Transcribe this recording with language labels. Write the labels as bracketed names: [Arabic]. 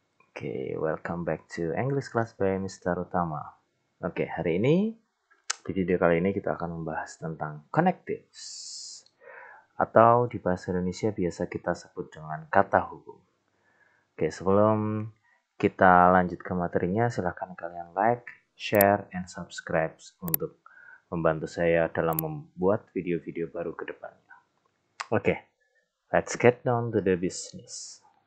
[English] Oke, welcome back to English Class by Mr. Utama. [Indonesian] Oke, hari ini di video kali ini kita akan membahas tentang connectives atau di bahasa Indonesia biasa kita sebut dengan kata hubung. Oke, sebelum kita lanjut ke materinya, silahkan kalian like, share, and subscribe untuk membantu saya dalam membuat video-video baru ke depannya. [English] Oke, let's get down to the business.